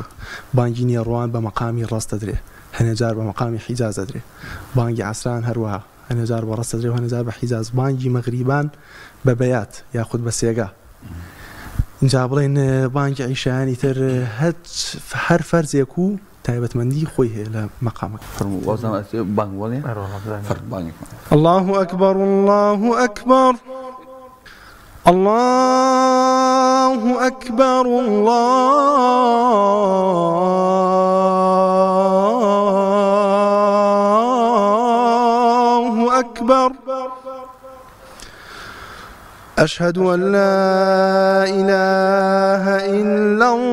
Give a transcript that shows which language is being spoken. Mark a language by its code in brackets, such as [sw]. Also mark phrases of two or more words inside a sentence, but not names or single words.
[ckb] بانگی نێڕوان بە مەقامی ڕاستە درێ، هەنێجار بە مەقامی حیجازە درێ، بانگی عسران هەروەها هەنێجار بە ڕاستە درێ و هەنێجار بە حیجاز، بانگی مەغریبان بە بەیات یاخود بە سێگا. اینجا بڵێن بانگی عیشایانی تر هەر فەرزێک و تایبەتمەندی خۆی هەیە لە مەقامەکە. بانگ وڵێ [ar] الله أكبر الله أكبر الله أكبر الله أكبر أشهد أن لا إله إلا